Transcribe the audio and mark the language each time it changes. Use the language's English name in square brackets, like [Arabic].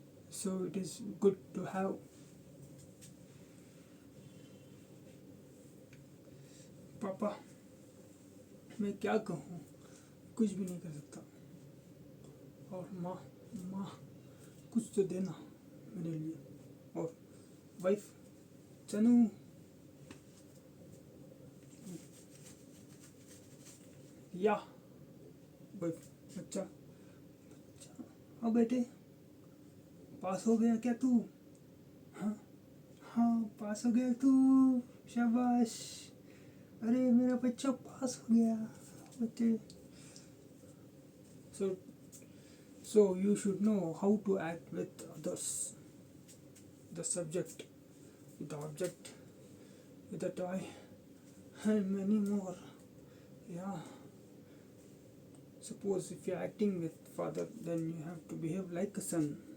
[English] So it is good to have papa. [Hindi] मैं क्या कहूँ, कुछ भी नहीं कर सकता. और माँ, माँ कुछ तो देना मेरे लिए. और वाइफ चनू, या वाइफ बच्चा. हाँ बेटे, पास हो गया क्या तू? हाँ हाँ, पास हो गया तू. शाबाश. अरे मेरा बच्चा पास हो गया बच्चे. [English] So you should know how to act with others, the subject, with the object, with the toy, and many more. Yeah. Suppose if you are acting with father, then you have to behave like a son.